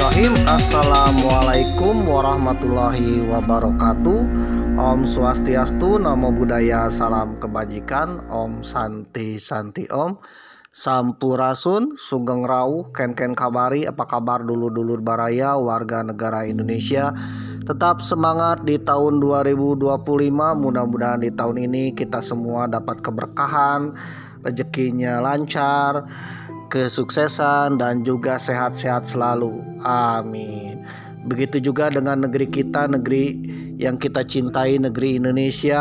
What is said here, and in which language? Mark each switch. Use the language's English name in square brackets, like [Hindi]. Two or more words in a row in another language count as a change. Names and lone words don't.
[Arabic] بسم الله الرحمن الرحيم. السلام عليكم ورحمة الله وبركاته. [Balinese] Om Swastiastu, [Pali] Namo Buddhaya, [Indonesian] salam kebajikan. [Sanskrit] Om Santi Santi Om. [Indonesian] Sampurasun, [Javanese] Sugeng Rawuh, [Indonesian] Ken kabari, apa kabar dulur-dulur baraya, warga negara Indonesia. Tetap semangat di tahun 2025. Mudah-mudahan di tahun ini kita semua dapat keberkahan, rezekinya lancar, kesuksesan, dan juga sehat-sehat selalu. [Arabic] Amin. [Indonesian] Begitu juga dengan negeri kita, negeri yang kita cintai, negeri Indonesia.